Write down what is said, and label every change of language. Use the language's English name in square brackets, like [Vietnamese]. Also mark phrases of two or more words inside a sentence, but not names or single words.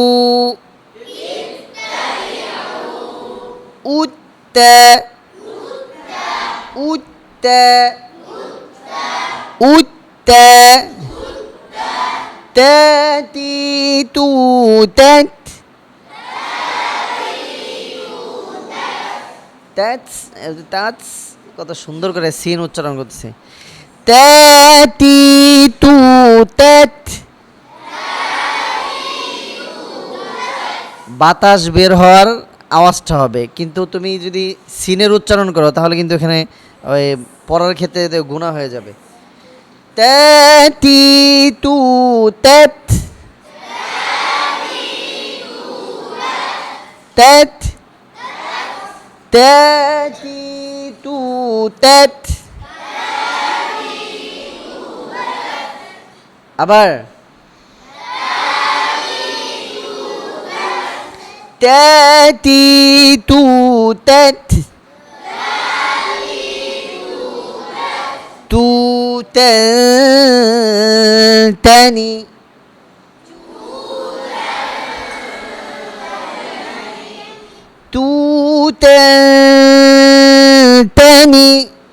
[Bangla] উত্তা উত্তা উত্তা। তাতিতু তাত তাত তাত। কত সুন্দর করে সিন উচ্চারণ করতেছে, তাতিতু তাত। বাতাস বের হওয়ার আওয়াজটা হবে, কিন্তু তুমি যদি সিনের উচ্চারণ করো তাহলে কিন্তু এখানে ওই পড়ার ক্ষেত্রে গুণা হয়ে যাবে। তাতিতু তাত তাত তাতিতু তাত। আবার তাতিতু তাত তু তানি তু তানি